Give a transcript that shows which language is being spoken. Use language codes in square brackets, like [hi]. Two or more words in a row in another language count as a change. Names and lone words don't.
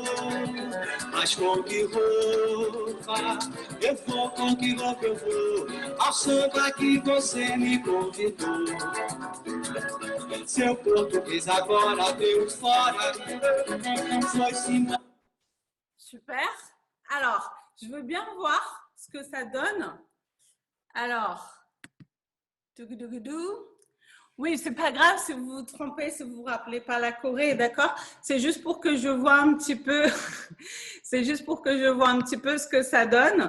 [pt] Mas com que roupa eu vou, com que roupa eu vou ao samba que você me convidou. Seu português agora deu fora, foi-se embora. [fr] Super. Alors, je veux bien voir ce que ça donne. Alors, oui, c'est pas grave si vous vous trompez, si vous vous rappelez pas la Corée, d'accord? C'est juste pour que je vois un petit peu, c'est juste pour que je vois un petit peu ce que ça donne.